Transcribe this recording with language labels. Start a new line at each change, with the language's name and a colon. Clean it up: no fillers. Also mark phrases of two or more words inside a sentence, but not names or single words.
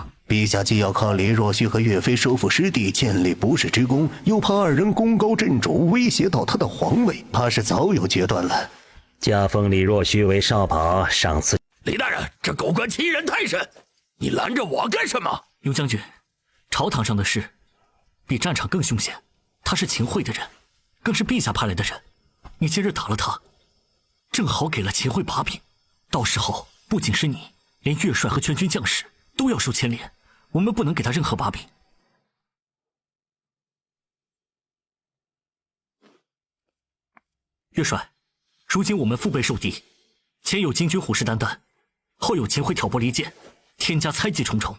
Chinese: 陛下既要靠李若虛和岳飛收復失地，建立不世之功，又怕二人功高震主，威脅到他的皇位，怕是早有決斷了。加封李若虛為少保，賞賜。李大人，這狗官欺人太甚，你攔着我幹什麼？牛將軍，朝堂上的事比戰場更兇險。他是秦桧的人，更是陛下派來的人。你今日打了他，正好給了秦桧把柄。到時候不僅是你，連岳帥和全軍將士都要受牽連。我們不能給他任何把柄。岳帥，如今我們腹背受敵，前有金軍虎視眈眈，後有秦桧挑撥離間，天家猜忌重重。